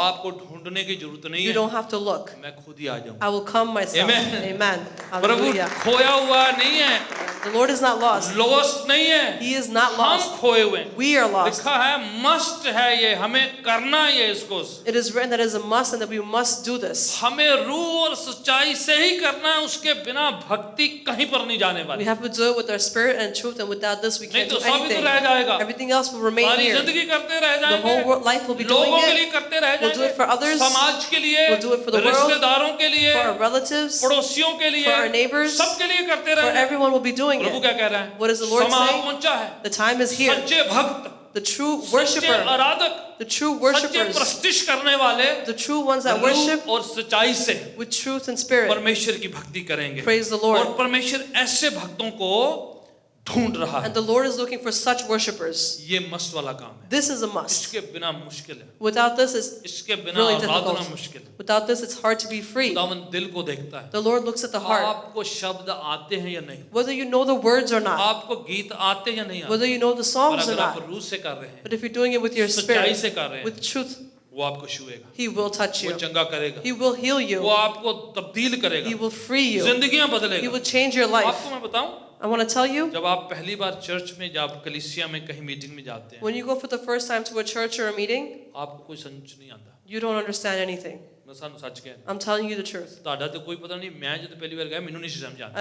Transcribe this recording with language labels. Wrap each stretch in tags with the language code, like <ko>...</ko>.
<hi>आपको ढूंढने की जरूरत नहीं</hi> <en>you</en> <hi>है,</hi> <en>don't have to look.</en> <hi>मैं खुद ही आ जाऊंगा।</hi> <en>I will come myself. Amen. Amen.</en> <hi>Prabhu</hi> <en>Hallelujah.</en> <hi>खोया हुआ नहीं है,</hi> <en>The Lord is not lost.</en> <hi>Lost नहीं है,</hi> <en>He is not</en> <hi>हम</hi> <en>lost.</en> <hi>खोए हुए हैं।</hi> <en>We are lost.</en> <hi>लिखा है मस्ट है, ये हमें करना है इसको।</hi> <en>It is written that it is a must and that we must do this.</en> <hi>हमें रूह और सच्चाई से ही करना है, उसके बिना भक्ति कहीं पर नहीं जाने</hi> <en>We</en> <hi>वाली।</hi> <en>have to do it with our spirit and truth, and without this we</en> <hi>नहीं</hi> <en>can't</en> <hi>तो</hi> <en>do</en> <hi>सब ही तो</hi> <en>anything.</en> <hi>रह जाएगा,</hi> <en>Everything else will remain</en> <hi>सारी</hi> <en>here.</en> <hi>जिंदगी करते रह</hi> <en>The whole</en> <hi>जाएंगे,</hi> <en>life will be doing</en> <hi>लोगों के लिए</hi> <en>it.</en> <hi>करते रह</hi> <en>We'll do it for</en> <hi>जाएंगे,</hi> <en>others.</en> <hi>समाज के लिए,</hi> <en>We'll do it for the world.</en> <hi>रिश्तेदारों के लिए,</hi> <en>For our relatives,</en> <hi>पड़ोसियों के लिए,</hi> <en>for our neighbors,</en> <hi>सबके लिए करते</hi> <en>for</en> <hi>रहे।</hi> <en>everyone will be doing</en> <hi>Prabhu</hi> <en>it.</en> <hi>क्या कह रहा है?</hi> <en>What is the Lord</en> <hi>समय</hi> <en>saying?</en> <hi>पहुंचा है,</hi> <en>The time is here.</en> <hi>सच्चे भक्त,</hi> <en>The true</en> <hi>सच्चे</hi> <en>worshiper,</en> <hi>आराधक,</hi> <en>the true</en> <hi>सच्चे</hi> <en>worshippers,</en> <hi>प्रस्तिश करने वाले</hi> <en>the true ones that</en> <hi>रूह</hi> <en>worship</en> <hi>और सच्चाई से</hi> <en>with truth and spirit.</en> <hi>परमेश्वर की भक्ति करेंगे।</hi> <en>Praise the Lord.</en> <hi>और परमेश्वर ऐसे भक्तों को ढूंढ रहा है।</hi> <en>And the Lord is looking for such worshipers.</en> <hi>ये मस्त वाला काम है,</hi> <en>This is a must.</en> <hi>इसके बिना मुश्किल है,</hi> <en>Without this, it's</en> <hi>इसके बिना</hi> <en>really</en> <hi>आराधना</hi> <en>difficult.</en> <hi>मुश्किल है।</hi> <en>Without this, it's hard to be free.</en> <hi>खुदावन दिल को देखता है,</hi> <en>The Lord looks at the heart.</en> <hi>आपको शब्द आते हैं या नहीं,</hi> <en>Whether you know the words or not,</en> <hi>आपको गीत आते हैं या नहीं आते,</hi> <en>whether you know the</en> <hi>और</hi> <en>songs or</en> <hi>अगर आप</hi> <en>not,</en> <hi>रूह से कर रहे हैं,</hi> <en>but if you're doing it with your</en> <hi>सच्चाई</hi> <en>spirit,</en> <hi>से कर रहे हैं,</hi> <en>with truth,</en> <hi>वो आपको छुएगा,</hi> <en>He will touch</en> <hi>वो</hi> <en>you.</en> <hi>चंगा करेगा,</hi> <en>He will heal</en> <hi>वो</hi> <en>you.</en> <hi>आपको तब्दील</hi> <en>He</en> <hi>करेगा,</hi> <en>will free you.</en> <hi>जिंदगियां</hi> <en>He</en> <hi>बदलेगा।</hi> <en>will change your life.</en> <hi>आपको मैं बताऊं,</hi> <en>I want to tell you,</en> <hi>जब आप पहली बार चर्च में, जब कलीसिया में कहीं मीटिंग में जाते हैं,</hi> <en>when you go for the first time to a church or a meeting,</en> <hi>आपको कोई समझ नहीं आता।</hi> <en>you don't understand anything.</en> <hi>मैं सानू सच कह रहा,</hi> <en>I'm telling you the truth.</en> <hi>ਤੁਹਾਡਾ तो कोई पता नहीं, मैं जब पहली बार गया मैंने नहीं समझ आता।</hi>